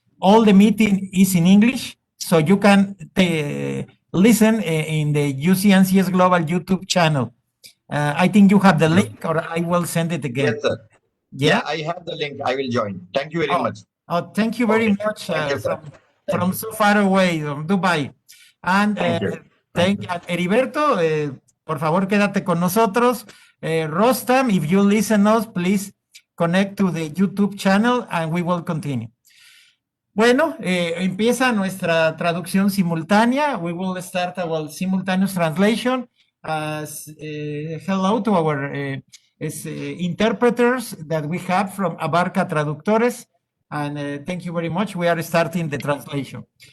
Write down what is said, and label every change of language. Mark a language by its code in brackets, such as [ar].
[en] All the meeting is in English, so you can listen in the UC&CS Global YouTube channel. I think you have the link, or I will send it again. Yes, sir. Yeah, I have the link. I will join. Thank you very much. Oh, thank you very much from so far away, from Dubai. And thank you. [es] Eriberto, por favor, quédate con nosotros. [en] Rostam, if you listen us, please connect to the YouTube channel and we will continue. [es] Bueno, empieza nuestra traducción simultánea. [en] We will start our simultaneous translation. Hello to our interpreters that we have from Abarca Traductores. And thank you very much. We are starting the translation.